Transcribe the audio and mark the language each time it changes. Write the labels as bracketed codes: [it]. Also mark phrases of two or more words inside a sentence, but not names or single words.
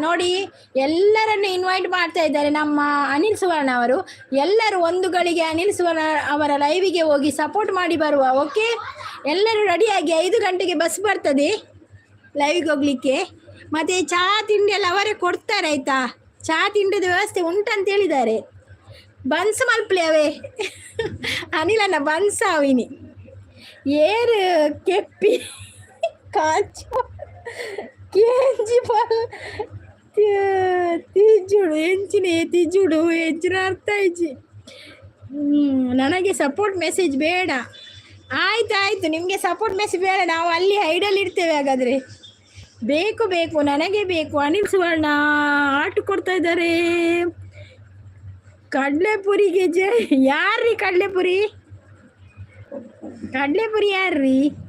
[kn] ನೋಡಿ, ಎಲ್ಲರನ್ನು ಇನ್ವೈಟ್ ಮಾಡ್ತಾ ಇದ್ದಾರೆ ನಮ್ಮ ಅನಿಲ್ ಸುವರ್ಣ ಅವರು. ಎಲ್ಲರೂ 1 ಗಳಿಗೆ ಅನಿಲ್ ಸುವರ್ಣ ಅವರ ಲೈವಿಗೆ ಹೋಗಿ ಸಪೋರ್ಟ್ ಮಾಡಿ ಬರುವ. ಓಕೆ, ಎಲ್ಲರೂ ರೆಡಿಯಾಗಿ 5 ಗಂಟೆಗೆ ಬಸ್ ಬರ್ತದೆ ಲೈವಿಗೆ ಹೋಗ್ಲಿಕ್ಕೆ. ಮತ್ತು ಚಹಾ ತಿಂಡಿ ಎಲ್ಲ ಅವರೇ ಕೊಡ್ತಾರೆ ಆಯಿತಾ? ಚಹಾ ತಿಂಡಿದ ವ್ಯವಸ್ಥೆ ಉಂಟಂತ ಹೇಳಿದ್ದಾರೆ. [tcy] ಬನ್ಸ್ ಮಲ್ಪಲೆ ಅವೇ ಅನಿಲಣ್ಣ ಬನ್ಸ ಅವಿನಿ ಏರು ಕೆಪ್ಪಿ ಕಾಚು ಕೇಂಜಿ ಪಲ್ ತಿಜುಡು ಎಂಚಿನ ತಿಜುಡು ಹೆಚ್ಚಿನ ಅರ್ಥ ಇಜ್ಜಿ. [kn] ನನಗೆ ಸಪೋರ್ಟ್ ಮೆಸೇಜ್ ಬೇಡ. ಆಯ್ತು, ನಿಮಗೆ ಸಪೋರ್ಟ್ ಮೆಸೇಜ್ ಬೇಡ, ನಾವು ಅಲ್ಲಿ ಹೈಡಲ್ಲಿ ಇರ್ತೇವೆ. ಹಾಗಾದರೆ ಬೇಕು ನನಗೆ ಬೇಕು. ಅನಿಲ್ ಸುವರ್ಣ ಆಟ ಕೊಡ್ತಾ ಇದ್ದಾರೆ. ಕಡಲೆಪುರಿಗೆ ಯಾರ್ರೀ ಕಡಲೆಪುರಿ ಯಾರ್ರೀ?